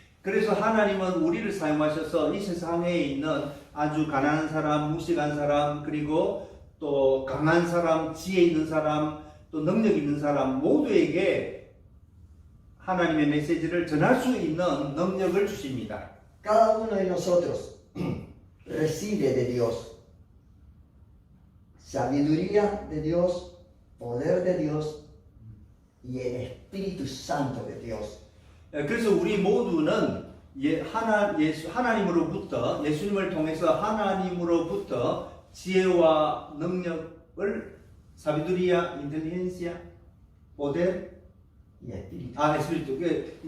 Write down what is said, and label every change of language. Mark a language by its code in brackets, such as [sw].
[ko] 그래서 하나님은 우리를 사용하셔서 이 세상에 있는 아주 가난한 사람, 무식한 사람, 그리고 또 강한 사람, 지혜 있는 사람, 또 능력 있는 사람 모두에게 하나님의 메시지를 전할 수 있는 능력을 주십니다. [es] Cada uno de nosotros recibe de Dios sabiduría de Dios, poder de Dios y el Espíritu Santo de Dios. [ko] 그래서 우리 모두는 하나님으로부터 예수님을 통해서 하나님으로부터 지혜와 능력을 사비두리아, 인텔리겐시아, poder, [es] Y espíritu. 에스피리투.